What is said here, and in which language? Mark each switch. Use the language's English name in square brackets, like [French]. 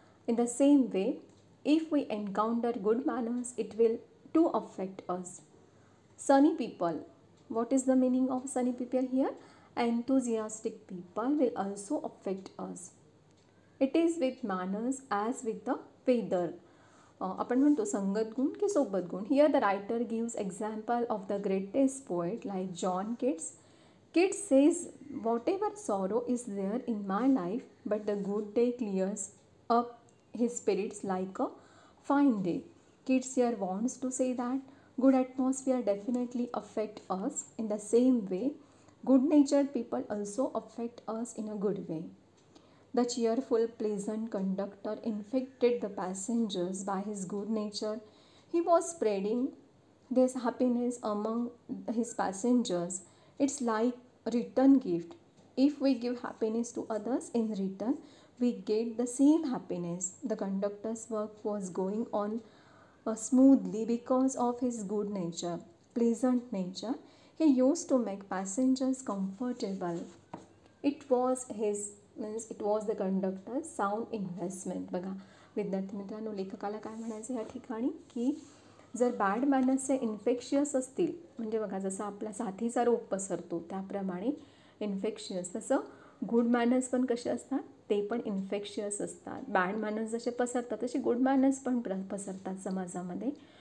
[English] In the same way, if we encounter good manners, it will too affect us. Sunny people. What is the meaning of sunny people here? Enthusiastic people will also affect us. It is with manners as with the weather. [Marathi] आपण म्हणतो संगत गुण की सोबत गुण. [English] Here the writer gives example of the greatest poet like John Keats. Keats says, whatever sorrow is there in my life, but the good day clears up his spirits like a fine day. Keats here wants to say that good atmosphere definitely affect us. In the same way, good-natured people also affect us in a good way. The cheerful, pleasant conductor infected the passengers by his good nature. He was spreading this happiness among his passengers. It's like a return gift. If we give happiness to others in return, we get the same happiness. The conductor's work was going on smoothly because of his good nature, pleasant nature. He used to make passengers comfortable. It was the conductor sound investment. [Marathi] बघा विद्यार्थी मित्रांनो, लेखकाला काय म्हणायचं या ठिकाणी की जर बॅड मॅनर्सचे इन्फेक्शियस असतील, म्हणजे बघा जसं आपला साथीचा रोग पसरतो त्याप्रमाणे इन्फेक्शियस, तसं गुड मॅनर्स पण कसे असतात, ते पण इन्फेक्शियस असतात. बॅड मॅनर्स जसे पसरतात तसे गुड मॅनर्स पण पसरतात समाजामध्ये.